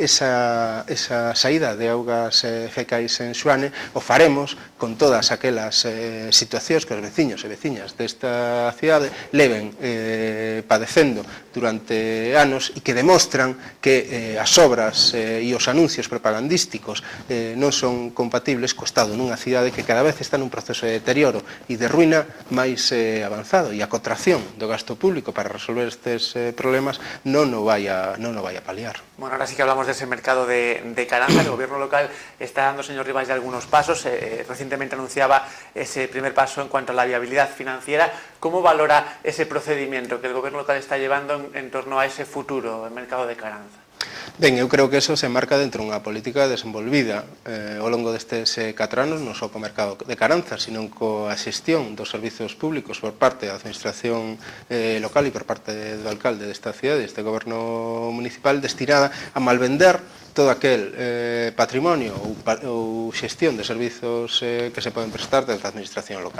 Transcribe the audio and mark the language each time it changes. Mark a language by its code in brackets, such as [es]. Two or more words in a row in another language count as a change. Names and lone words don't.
[gl] esa saída de augas fecais en Xoane, o faremos con todas aquelas situacións que os veciños e veciñas desta cidade leven padecendo durante anos e que demostran que as obras e os anuncios propagandísticos non son compatibles co estado nunha cidade que cada vez está nun proceso de deterioro e de ruína máis avanzado, e a contracción do gasto público para resolver estes problemas non o vai a paliar. [es] Bueno, ahora sí que hablamos de ese mercado de Caranza. El gobierno local está dando, señor Rivas, ya algunos pasos. Recientemente anunciaba ese primer paso en cuanto a la viabilidad financiera. ¿Cómo valora ese procedimiento que el gobierno local está llevando en torno a ese futuro del mercado de Caranza? [gl] Ben, eu creo que eso se marca dentro dunha política desenvolvida ao longo destes 4 anos, non só co mercado de Caranza, sino coa xestión dos servizos públicos por parte da administración local e por parte do alcalde desta cidade, deste goberno municipal, destinada a malvender todo aquel patrimonio ou xestión de servizos que se poden prestar desde a administración local.